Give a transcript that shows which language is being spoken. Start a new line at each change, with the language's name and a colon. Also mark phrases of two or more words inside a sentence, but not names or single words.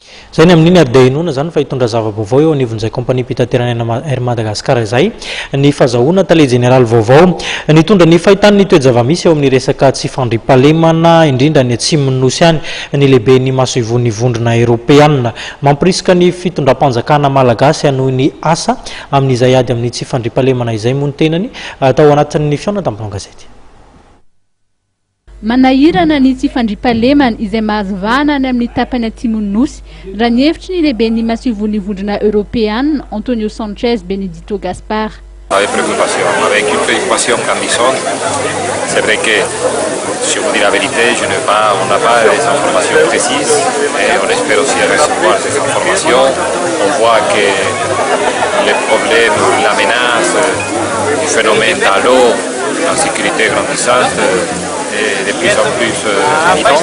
Malagasy: zay ny amin'iny ary dia inona zany fa hitondra zava-baovao eo anivon'izay kompania mpitaterana Air Madagascar izay ny fahazahoana tale général vaovao nitondra ny fahitany ny toe-java-misy eo amin'ny resaka tsy fandrimpahalemana indrindra ny atsimo nosy any ny lehibe ny maso ivon'ny vondrona eropeanina mampirisika ny fitondram-panjakana malagasy anoho ny asa amin'izay ady amin'ny tsy fandrimpahalemana izay moa ny tenany atao anatin'ny fiona tamin'ny gazety. Manahirana ny tsy fandrimpahalemana izay mahazavana any amin'ny tapany atsimo nosy raha ny hevitry ny lehibe ny maso ivon'ny vondrona eropeanina Antonio Sanchez Benedito Gaspar.
French: Avec une préoccupation grandissante. C'est vrai que, si je vous dis la vérité, on n'a pas les informations précises et on espère aussi recevoir ces informations. On voit que les problèmes, la menace du phénomène d'allo, l'insécurité grandissante est de plus en plus évidente.